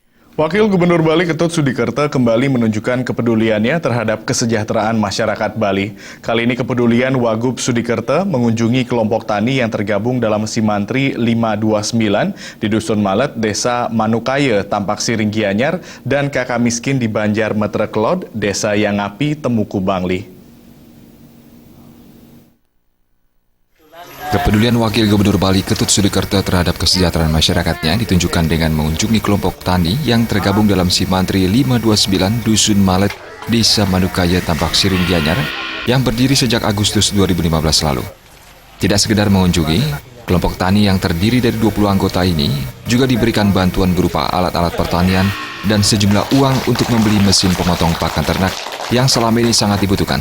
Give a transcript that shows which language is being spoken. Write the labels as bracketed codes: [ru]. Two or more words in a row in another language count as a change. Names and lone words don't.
[id] Wakil Gubernur Bali Ketut Sudikerto kembali menunjukkan kepeduliannya terhadap kesejahteraan masyarakat Bali. Kali ini kepedulian Wagub Sudikerto mengunjungi kelompok tani yang tergabung dalam Simantri 529 di Dusun Malet, Desa Manukaya, Tampak Siring Gianyar, dan Kakak Miskin di Banjar Metrekelod, Desa Yangapi, Temuku Bangli. Kepedulian Wakil Gubernur Bali Ketut Sudikerto terhadap kesejahteraan masyarakatnya ditunjukkan dengan mengunjungi kelompok tani yang tergabung dalam Simantri 529 Dusun Malet, Desa Manukaya, Tampak Siring Gianyar yang berdiri sejak Agustus 2015 lalu. Tidak sekedar mengunjungi, kelompok tani yang terdiri dari 20 anggota ini juga diberikan bantuan berupa alat-alat pertanian dan sejumlah uang untuk membeli mesin pemotong pakan ternak yang selama ini sangat dibutuhkan.